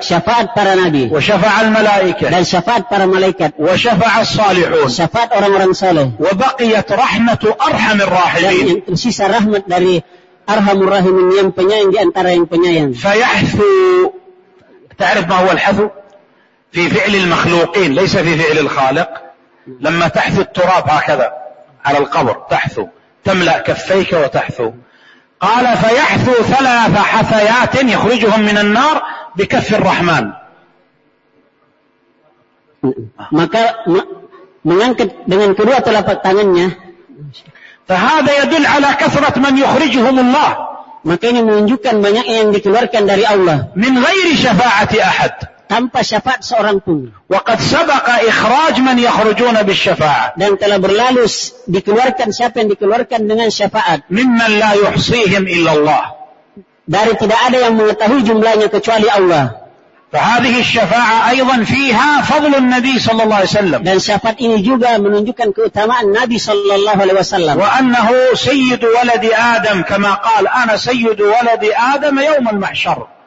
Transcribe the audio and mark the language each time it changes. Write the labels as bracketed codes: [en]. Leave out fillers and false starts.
[id] شفاعة para nabi [ar] وشفع الملائكة [id] dan شفاعة para malaikat [ar] وشفع الصالحون [id] شفاعة orang-orang saleh [ar] وبقيت رحمة أرحم الراحمين [id] dan tersisa rahmat dari arhamur rahimin yang penyayang di antara yang penyayang [ar] فيحثو تعرف ما هو الحث في فعل المخلوقين ليس في فعل الخالق لما تحث التراب هكذا على القبر تحثو تملأ كفيك وتحثو قال فيحثو ثلاث حثيات يخرجهم من النار بكف الرحمن [id] maka mengangkat dengan kedua telapak tangannya [ar] فهذا يدل على كثرة من يخرجهم الله [id] maka ini menunjukkan banyak yang dikeluarkan dari Allah [ar] من غير شفاعة أحد [id] tanpa syafaat seorang pun. [ar] وقد سبق إخراج من يخرجون بالشفاعة. [id] Dan telah berlalu dikeluarkan siapa yang dikeluarkan dengan syafaat. [ar] ممن لا يحصيهم إلا الله. [id] Dari tidak ada yang mengetahui jumlahnya kecuali Allah. [ar] فهذه الشفاعة أيضا فيها فضل النبي صلى الله عليه وسلم. [id] Dan syafaat ini juga menunjukkan keutamaan Nabi sallallahu alaihi wasallam. [ar] وأنه سيد ولد آدم كما قال أنا سيد ولد آدم يوم المحشر.